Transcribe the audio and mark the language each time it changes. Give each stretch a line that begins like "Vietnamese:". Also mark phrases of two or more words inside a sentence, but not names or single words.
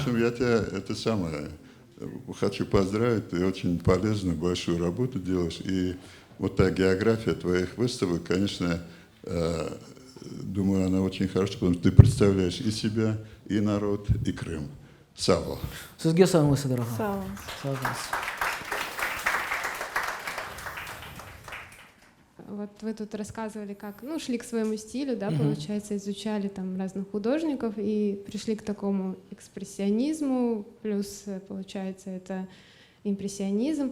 Russian: В общем, я тебя это самое хочу поздравить. Ты очень полезную, большую работу делаешь. И вот та география твоих выставок, конечно, думаю, она очень хорошая, потому что ты представляешь и себя, и народ, и Крым.
Crimean Tatar: Сава. Sizге sağlık, дорогая. Сау. Sağ olun.
Russian: Вот вы тут рассказывали, как, ну, шли к своему стилю, да, получается, изучали там разных художников и пришли к такому экспрессионизму, плюс, получается, это импрессионизм.